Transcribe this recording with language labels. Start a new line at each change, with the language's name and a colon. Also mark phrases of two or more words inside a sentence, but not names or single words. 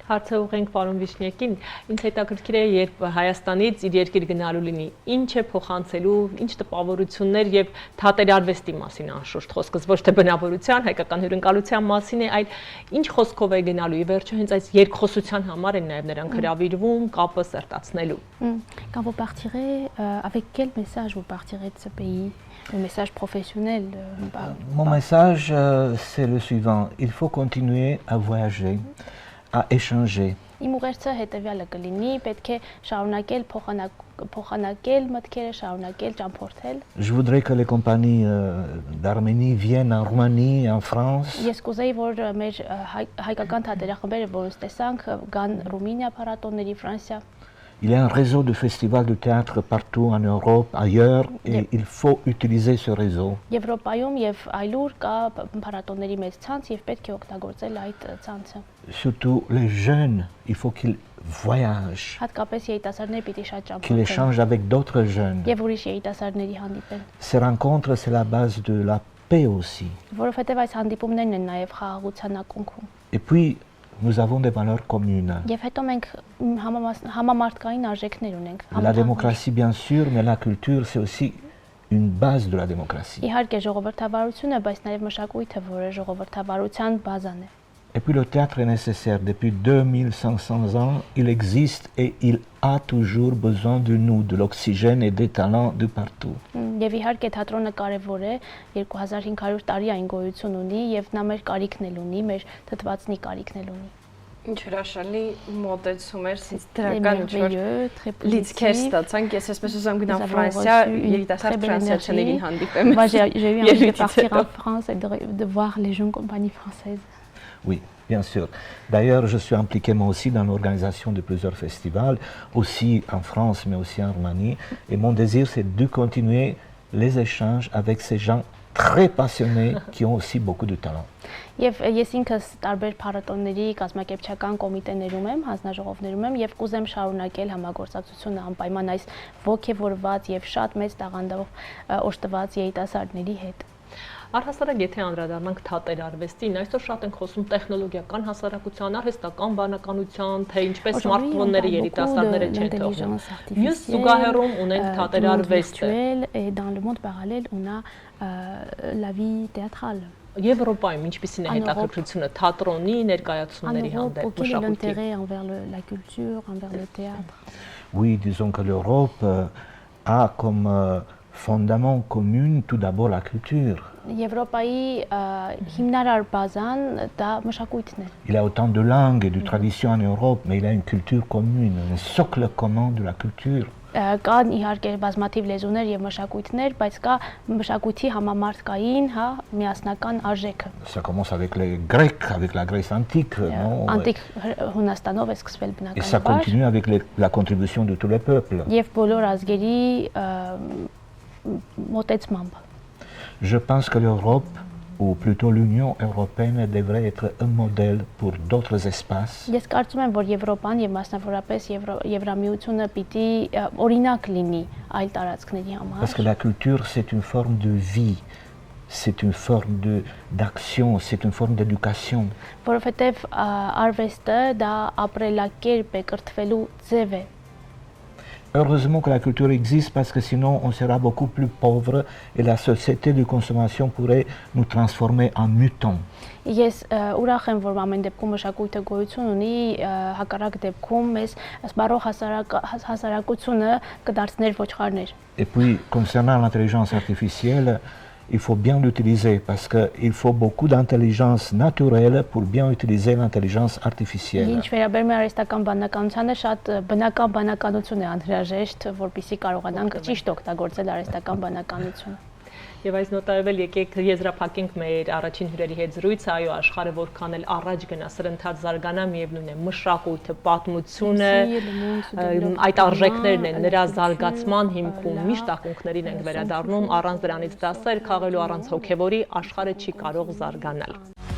Armenian: Հարցը ուղղենք պարոն Վիշնյակին, ինձ հետաքրքիր է, երբ Հայաստանից իր երկիր գնալու լինի, ինչ է փոխանցելու, ինչ տպավորություններ եւ թատերարվեստի մասին անշուշտ խոսքս ոչ թե բնավորության, հայկական հյուրընկալության մասին է, այլ ինչ խոսքով է գնալու ի վերջո հենց այս երկխոսության համար են նաև նրանք հրավիրվում կապը սերտացնելու։
French: Quand vous partirez, avec quel message vous partirez de ce pays? Le message professionnel? Mon message, c'est le suivant. Il faut continuer à voyager, à échanger.
Armenian: Իմ ուղերձը հետևյալը կլինի, պետք է շարունակել փոխանակել մտքերը, շարունակել ճամփորդել։
French: Je voudrais que les compagnies d'Arménie viennent en Roumanie, en France.
Armenian: Ես կուզեի, որ մեր հայկական թատերախմբերը, որոնց տեսանք, գան Ռումինիա փառատոների, Ֆրանսիա։
French: Il y a un réseau de festivals de théâtre partout en Europe, ailleurs, et il faut utiliser ce réseau.
Armenian: Եվրոպայում եւ այլուր կա փառատոների մեծ ցանց եւ պետք է օգտագործել այդ ցանցը։
French: Surtout les jeunes, il faut qu'ils voyagent,
Armenian: Հատկապես երիտասարդներ պիտի շատ
French: qu'ils
Armenian: ճամփորդեն
French: échangent avec d'autres jeunes.
Armenian: եւ ուրիշ երիտասարդների հանդիպեն,
French: Ces rencontres, c'est la base de la paix aussi.
Armenian: որովհետեւ այս հանդիպումներն են նաեւ խաղաղության ակունքում։
French: Et puis, nous avons des valeurs communes.
Armenian: Եվ հետո մենք համամարտկային արժեքներ ունենք։
French: La démocratie, bien sûr, mais la culture, c'est aussi une base de la démocratie.
Armenian: Իհարկե ժողովրդավարությունը, բայց նաև մշակույթը, որը ժողովրդավարության բազան է։
French: Et puis le théâtre est nécessaire. Depuis 2500 ans, il existe et il a toujours besoin de nous, de l'oxygène et des talents de partout.
Armenian: Եվ իհարկե թատրոնը կարևոր է, 2500 տարի այն գոյություն ունի եւ նա մեր կարիքն էլ ունի, մեր թթվածնի կարիքն էլ ունի։ Ինչ հրաշալի մոտեցում էր, դրական ինչ-որ լիցքեր ստացանք, ես այսպես ուզում գնամ Ֆրանսիա, երիտասարդ ֆրանսիացիներին հանդիպեմ։
French: Moi j'ai eu envie de partir en France et de voir les jeunes compagnies françaises. Oui, bien sûr. D'ailleurs, je suis impliqué moi aussi dans l'organisation de plusieurs festivals, aussi en France, mais aussi en Roumanie. Et mon désir, c'est de continuer les échanges avec ces gens très passionnés qui ont aussi beaucoup de talent.
Armenian: Եվ ես ինքս տարբեր փառատոների կազմակերպչական կոմիտեներում եմ, հանձնաժողովներում եմ եւ կուզեմ շարունակել համագործակցությունը անպայման այս ողջևորված եւ շատ մեծ տաղանդով օժտված երիտասարդների հետ։ Առհասարակ եթե անդրադառնանք թատերարվեստին, այսօր շատ ենք խոսում տեխնոլոգիական հասարակության, արհեստական բանականության, թե ինչպես սմարթֆոնները երիտասարդները չեն թողնում։ Մյուս զուգահեռում ունենք թատերարվեստը։
French: Et dans le monde parallèle, on a la vie théâtrale.
Armenian: Եվրոպայում ինչպիսին է հետաքրքրությունը թատրոնի ներկայացումների հանդեպ մշակույթի։
French: L'intérêt envers la culture, envers le théâtre. Oui, disons que l'Europe a comme fondament commun tout d'abord la culture.
Armenian: Եվրոպայի հիմնարար բազան դա մշակույթն է։
French: Il y a autant de langues et de traditions en Europe, mais il y a une culture commune, un socle commun de la culture.
Armenian: Կան իհարկե բազմաթիվ լեզուներ եւ մշակույթներ, բայց կա մշակույթի համամարտկային, հա, միասնական արժեքը։
French: Ça commence avec les Grecs, avec la Grèce antique, non?
Armenian: Անտիկ Հունաստանով է սկսվել
French: Et ça
Armenian: բնականաբար։
French: continue avec la contribution de tous les peuples.
Armenian: Եվ բոլոր ազգերի մոտեցմամբ։
French: Je pense que l'Europe, ou plutôt l'Union européenne, devrait être un modèle pour d'autres espaces.
Armenian: Ես կարծում եմ, որ Եվրոպան եւ մասնավորապես Եվրամիությունը պիտի օրինակ լինի այլ տարածքների համար։
French: Parce que la culture, c'est une forme de vie. c'est une forme d'action, c'est une forme d'éducation.
Armenian: Որովհետև արվեստը դա ապրելակերպ է, կրթվելու ձև է։
French: Heureusement que la culture existe parce que sinon on sera beaucoup plus pauvre et la société de consommation pourrait nous transformer en mutants.
Armenian: Ես ուրախ եմ, որ ամեն դեպքում մշակույթը գոյություն ունի, հակառակ դեպքում մեզ սպառող հասարակությունը կդարձներ ոչխարներ։
French: Et puis concernant l'intelligence artificielle, il faut bien l'utiliser parce qu'il faut beaucoup d'intelligence naturelle pour bien utiliser l'intelligence artificielle.
Armenian: Ինչ վերաբերում է արհեստական բանականությանը, շատ բնական բանականություն է անհրաժեշտ, որպեսզի կարողանանք ճիշտ օգտագործել արհեստական բանականությունը։ Եվ այս նոտայով էլ եկեք եզրափակենք մեր առաջին հյուրերի հետ զրույցը, այո, աշխարհը որքան էլ առաջ գնա, սրընթաց զարգանա, միևնույն է, մշակույթը, պատմությունը, այդ արժեքներն են նրա զարգացման հիմքում, միշտ ակունքներին ենք վերադառնում, առանց դրանից դասեր քաղելու, առանց հոգևորի աշխարհը չի կարող զարգանալ։